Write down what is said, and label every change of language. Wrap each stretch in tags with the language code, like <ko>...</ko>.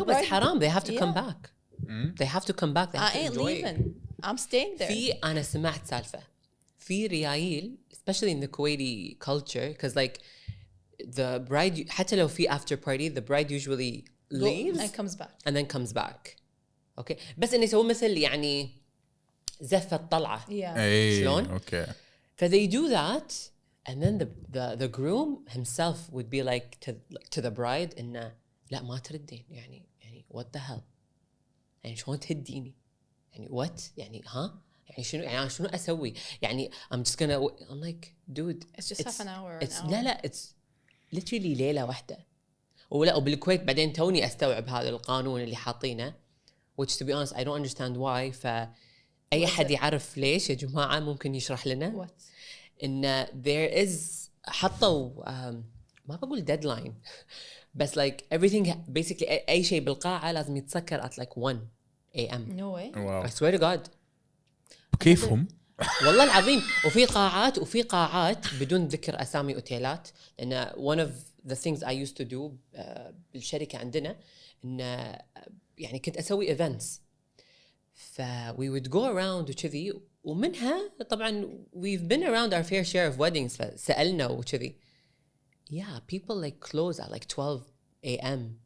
<en>no بس bride- حرام they have to come Yeah. back they have to come back they have I to ain't enjoy it. leaving. I'm staying there.</en> <ar>في أنا سمعت سالفة في ريايل</ar> <en>especially in the Kuwaiti culture because like the bride</en> <ar>حتى لو في</ar> <en>after party the bride usually leaves and comes back. and then comes back okay</en> <ar>بس إنه يسوون مثل يعني زفة طلعة</ar> <en>Yeah. Hey,</en> <ar>شلون؟</ar> <en>okay. So they do that, and then the groom himself would be like to the bride</en> <ar>إنه لا ما تردين يعني</ar> <en>what the hell</en> <ar>يعني شلون تهديني يعني</ar> <en>what</en> <ar>يعني ها يعني شنو أسوي يعني</ar> <en>I'm just gonna I'm like dude It's just half an hour.</en> <ar>it's لا</ar> <en>it's literally</en> <ar>ليلة واحدة وبالكويت بعدين توني أستوعب هذا القانون اللي حاطينه</ar> <en>which to be honest I don't understand why</en> <ar>أي حد يعرف ليش يا جماعة ممكن يشرح لنا</ar> <en>What?</en> <ar>إن</ar> <en>there is</en> <ar>حطوا ما بقول deadline بس</ar> <en>like everything basically</en> <ar>أي شيء بالقاعة لازم يتسكر</ar> <en>at like 1 a.m. No way. Wow. I swear to God</en> <ar>كيفهم؟ والله العظيم وفي قاعات بدون ذكر أسامي أوتيلات لأن</ar> <en>one of the things I used to do</en> <ar>بالشركة عندنا إن يعني كنت أسوي</ar> <en>events we would go around</en> <ar>وكذي ومنها طبعا</ar> <en>we've been around our fair share of weddings</en> <ar>فسألنا وكذي</ar> <en>yeah people like close at like 12 a.m.</en>